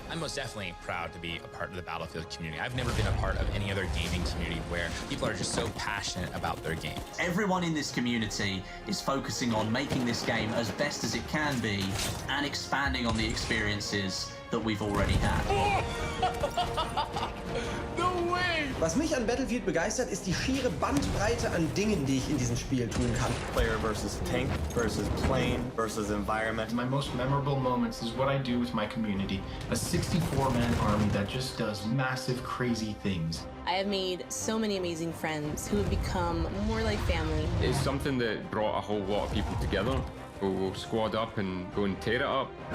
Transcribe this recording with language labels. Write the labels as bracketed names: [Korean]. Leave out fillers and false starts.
[English] I'm most definitely proud to be a part of the Battlefield community. I've never been a part of any other gaming community where people are just so passionate about their game. Everyone in this community is focusing on making this game as best as it can be and expanding on the experiences that we've already had. No way! [German] Was mich an Battlefield begeistert, ist die schiere Bandbreite an Dingen, die ich in diesem Spiel tun kann. [English] Player versus tank versus plane versus environment. My most memorable moments is what I do with my community. A 64-man army that just does massive, crazy things. I have made so many amazing friends who have become more like family. It's something that brought a whole lot of people together. We'll squad up and go and tear it up.